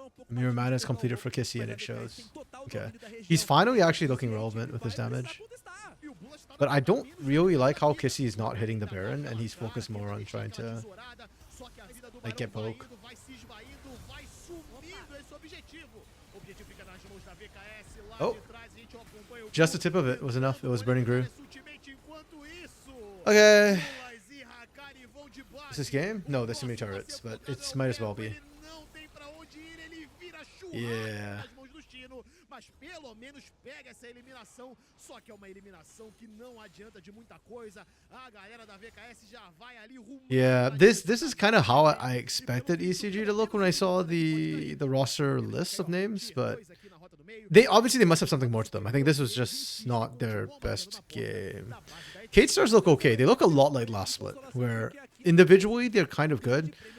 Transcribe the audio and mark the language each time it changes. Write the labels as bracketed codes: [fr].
[en] Mirror Mana is completed for Kissy and it shows. Okay. He's finally actually looking relevant with his damage. But I don't really like how Kissy is not hitting the Baron and he's focused more on trying to Like get poke. [pt] Vai se esvaindo, vai sumindo esse objetivo. O objetivo fica nas mãos da VKS lá [en] Oh. [pt] de trás. A gente acompanha o [en] Just the tip of it was enough. It was burning Gru. [pt] sutilmente enquanto isso. [en] Okay. [pt] Mulas e Hakari vão de base. [en] Is this game? No, there's too many turrets, but it might as well be. [pt] Ele não tem pra onde ir, ele vira churrasco [en] Yeah. [pt] nas mãos do Chino, mas pelo menos pega essa eliminação. Só que é uma eliminação que não adianta de muita coisa. A galera da VKS já vai ali rumo. [en] Yeah, this is kind of how I expected ECG to look when I saw the roster list of names, but they obviously must have something more to them. I think this was just not their best game. Kate Stars look okay. They look a lot like last split, where individually they're kind of good.